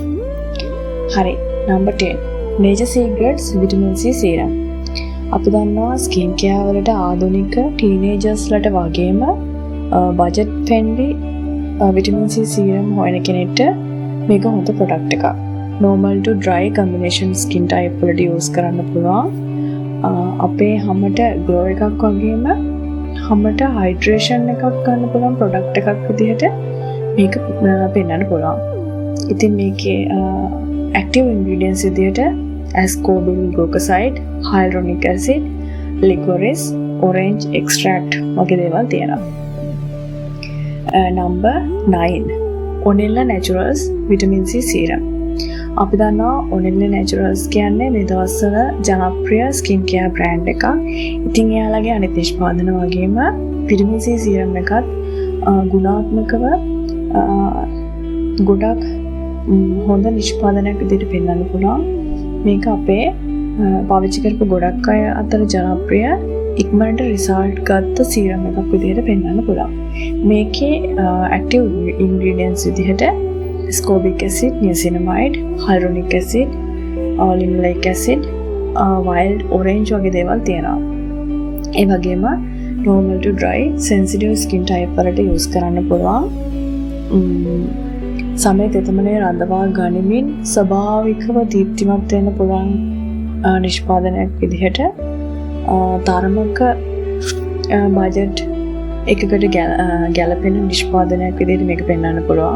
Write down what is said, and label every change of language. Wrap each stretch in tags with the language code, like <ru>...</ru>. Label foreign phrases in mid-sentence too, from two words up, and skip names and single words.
<si>හරි. නම්බර් 10.</si> <en>Nature Secrets Vitamin C serum.</en> <si>අපි දන්නවා</si> <en>skin care</en> <si>වලට ආධුනික ටීනේජර්ස්ලට වගේම</si> <en>budget friendly Vitamin C serum</en> <si>හොයන කෙනෙක්ට මේක හොඳ ප්‍රොඩක්ට් එකක්.</si> <en>normal to dry combination skin type වලට use</en> <si>කරන්න පුළුවන්. අපේ හැමට</si> <en>glow එකක් වගේම හැමට hydration</en> <si>එකක් ගන්න පුළුවන් ප්‍රොඩක්ට් එකක් විදිහට මේක පෙන්වන්න පුළුවන්. ඉතින් මේකේ</si> <en>active ingredients විදිහට ascorbyl glucoside, hyaluronic acid, licorice, orange extract</en> <si>වගේ දේවල් තියෙනවා.</si> <en>Number 9. Onella Naturals Vitamin C Serum.</en> <si>අපි දන්නවා Onella Naturals කියන්නේ මේ දවස්වල ජනප්‍රිය</si> <en>skin care brand</en> <si>එකක්. ඉතින් එයාලගේ අනිත් නිෂ්පාදන වගේම</si> <en>Vitamin C Serum</en> <si>එකත් ගුණාත්මකව ගොඩක් හොඳ නිෂ්පාදනයක් විදිහට පෙන්වන්න පුළුවන්. මේක අපේ පාවිච්චි කරපු ගොඩක් අය අතර ජනප්‍රිය ඉක්මනට රිසල්ට් ගත්ත සීරම් එකක් විදිහට පෙන්වන්න පුළුවන්.</si> <en>මේකේ active ingredients විදිහට ascorbic acid, niacinamide, hyaluronic acid, linoleic acid, wild orange</en> <si>වගේ දේවල් තියෙනවා. ඒ වගේම</si> <en>normal to dry sensitive skin type වලට use</en> <si>කරන්න පුළුවන්. සමේ තෙතමනේ රඳවා ගනිමින් ස්වභාවිකව දීප්තිමත් වෙන්න පුළුවන් නිෂ්පාදනයක් විදිහට තරමක බජට් එකකට ගැලපෙන නිෂ්පාදනයක් විදිහට මේක පෙන්වන්න පුළුවන්.</si>